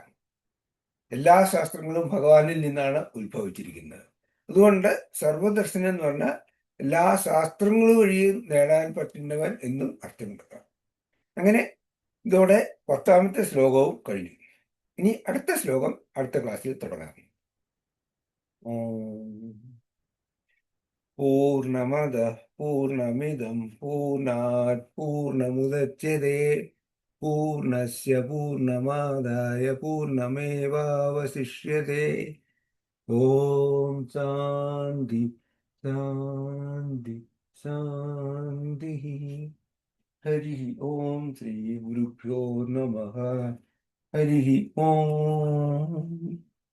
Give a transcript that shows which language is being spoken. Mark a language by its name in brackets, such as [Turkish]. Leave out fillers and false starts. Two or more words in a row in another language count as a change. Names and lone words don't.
[Malayalam] എല്ലാ ശാസ്ത്രങ്ങളും ഭഗവാനിൽ നിന്നാണ് ഉത്ഭവിച്ചിരിക്കുന്നത്. അതുകൊണ്ട് സർവദർശനം എന്ന് പറഞ്ഞാൽ എല്ലാ ശാസ്ത്രങ്ങൾ വഴിയും നേടാൻ പറ്റുന്നവൻ എന്നും അർത്ഥമെടുക്കാം. അങ്ങനെ ഇതോടെ 10ാമത്തെ ശ്ലോകവും കഴിഞ്ഞു. ഇനി അടുത്ത ശ്ലോകം അടുത്ത ക്ലാസ്സിൽ തുടങ്ങാം. [Sanskrit] പൂർണ്ണമദ പൂർണ്ണമിദം പൂർണ്ണാത് പൂർണ്ണമുദച്യതേ പൂർണ്ണസ്യ പൂർണ്ണമാദായ പൂർണ്ണമേവാവശിഷ്യതേ. ഓം ശാന്തി ശാന്തി ശാന്തി. ഹരി ഓം. ശ്രീ ഗുരുഭ്യോ നമഃ. ഹരി ഓം.